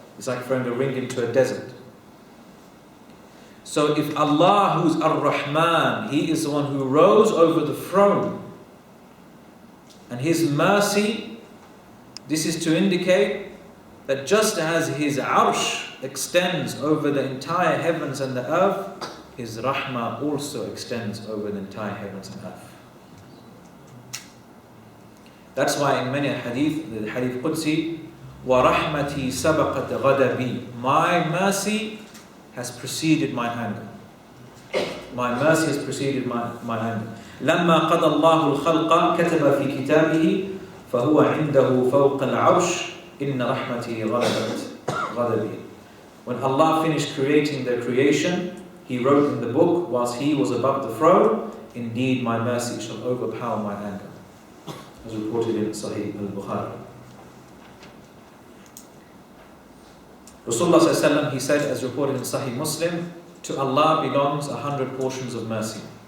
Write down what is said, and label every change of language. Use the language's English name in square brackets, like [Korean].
[English] It's like throwing a ring into a desert. So if Allah, who's Ar-Rahman, He is the one who rose over the throne, and His mercy, this is to indicate that just as His Arsh extends over the entire heavens and the earth, His Rahmah also extends over the entire heavens and earth. That's why in many hadith, the hadith Qudsi, [Arabic] وَرَحْمَتِي سَبَقَتْ غَدَبِي. [English] My mercy has preceded my anger. My mercy has preceded my anger. [Arabic] لما قضى الله الخلق كتب في كتابه فهو عنده فوق العرش إن رحمتي غلبت غضبي. [English] When Allah finished creating the creation, He wrote in the book, whilst He was above the throne, indeed my mercy shall overpower my anger. As reported in Sahih al-Bukhari. Rasulullah sallallahu alaihi wasallam, he said, as reported in Sahih Muslim, to Allah belongs 100 portions of mercy.